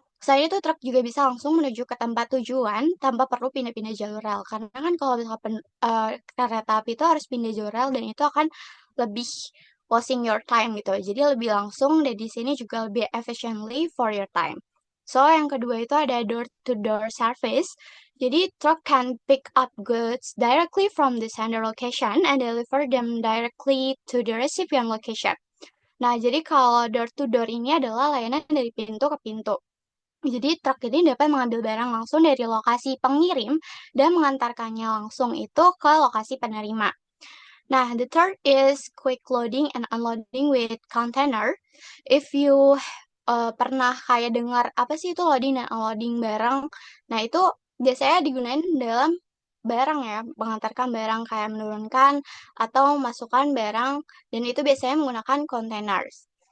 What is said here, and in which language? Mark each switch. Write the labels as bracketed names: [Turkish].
[Indonesian] Selain itu truk juga bisa langsung menuju ke tempat tujuan tanpa perlu pindah-pindah jalur rel. Karena kan kalau misalkan kereta api itu harus pindah jalur rel dan itu akan lebih [English] wasting your time [Indonesian] gitu. Jadi lebih langsung dan di sini juga lebih [English] efficiently for your time. [Indonesian] So yang kedua itu ada door-to-door service. [English] Jadi truck can pick up goods directly from the sender location and deliver them directly to the recipient location. [Indonesian] Nah, jadi kalau door-to-door ini adalah layanan dari pintu ke pintu. Jadi truk ini dapat mengambil barang langsung dari lokasi pengirim dan mengantarkannya langsung itu ke lokasi penerima. [English] Nah, the third is quick loading and unloading with container. If you [Indonesian] pernah kayak dengar apa sih itu loading dan unloading barang, nah itu biasanya digunakan dalam barang ya, mengantarkan barang kayak menurunkan atau masukkan barang, dan itu biasanya menggunakan containers.